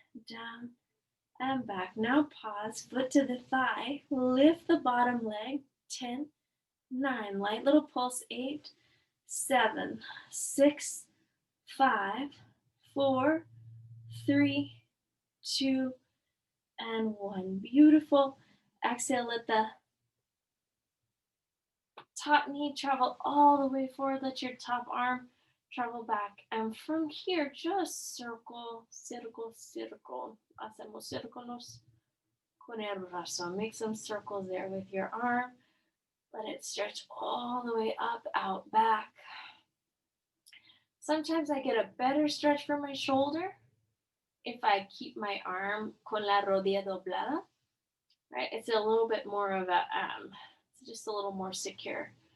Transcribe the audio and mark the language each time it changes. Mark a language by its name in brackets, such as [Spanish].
[English] down, and back. Now pause, foot to the thigh, lift the bottom leg, 10, 9, light little pulse, 8, 7, 6, 5, 4, 3, 2, and 1. Beautiful. Exhale, let the top knee travel all the way forward. Let your top arm travel back. And from here, just circle, circle, circle. [Spanish] Hacemos círculos con el brazo. [English] Make some circles there with your arm. Let it stretch all the way up, out, back. Sometimes I get a better stretch for my shoulder if I keep my arm [Spanish] con la rodilla doblada, [English] right? It's a little bit more of a, it's just a little more secure.